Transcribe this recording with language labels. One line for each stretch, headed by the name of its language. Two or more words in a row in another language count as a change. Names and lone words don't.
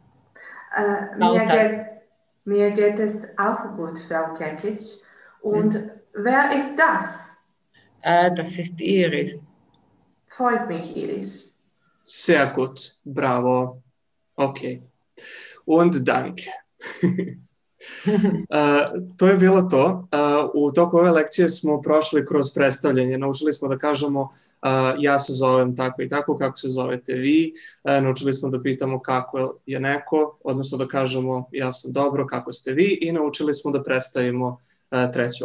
German: Mir geht es auch gut, Frau Kekic. Und wer ist das? Das ist Iris. Freut mich, Iris. Sehr gut, bravo. Ok. Und danke.
Serbian: To je bilo to. U toku ove lekcije smo prošli kroz predstavljanje. Naučili smo da kažemo ja se zovem tako i tako, kako se zovete vi. Naučili smo da pitamo kako je neko, odnosno da kažemo ja sam dobro, kako ste vi, i naučili smo da predstavimo treću osobu.